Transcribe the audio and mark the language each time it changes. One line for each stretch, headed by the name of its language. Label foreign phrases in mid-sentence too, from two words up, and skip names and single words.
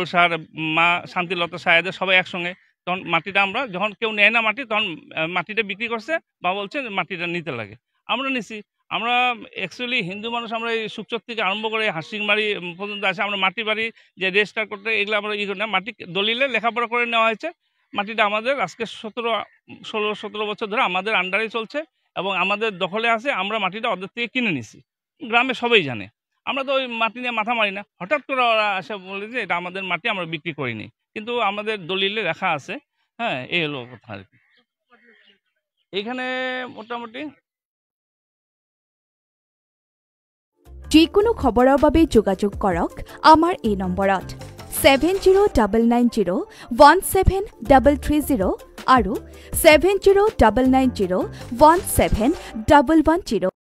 Bangla: সাহার মা শান্তিলতা সাহাদের সবাই একসঙ্গে তখন মাটিটা আমরা যখন কেউ নেয় না মাটি তখন মাটিটা বিক্রি করছে বাবা বলছে মাটিটা নিতে লাগে আমরা নিছি আমরা অ্যাকচুয়ালি হিন্দু মানুষ আমরা এই সুকচর থেকে আরম্ভ করে হাসিংমারি পর্যন্ত আসে আমরা মাটি বাড়ি যে রেজিস্টার করতে এগুলো আমরা করি না মাটি দলিলে লেখাপড়া করে নেওয়া হয়েছে মাটিটা আমাদের আজকে 16-17 বছর ধরে আমাদের আন্ডারে চলছে এবং আমাদের দখলে আছে আমরা মাটিটা ওদের থেকে কিনে নিছি গ্রামে সবাই জানে আমরা তো ওই মাটি নিয়ে মাথা মারি না। হঠাৎ করে ওরা এসে বলে যে এটা আমাদের মাটি, আমরা বিক্রি করিনি, কিন্তু আমাদের দলিলে লেখা আছে। হ্যাঁ, এই হলো কথা আর কি। এখানে মোটামুটি
Assamese: যিকোনো খবৰৰ বাবে যোগাযোগ কৰক আমাৰ এই নম্বৰত 7099017330 আৰু 7099017110।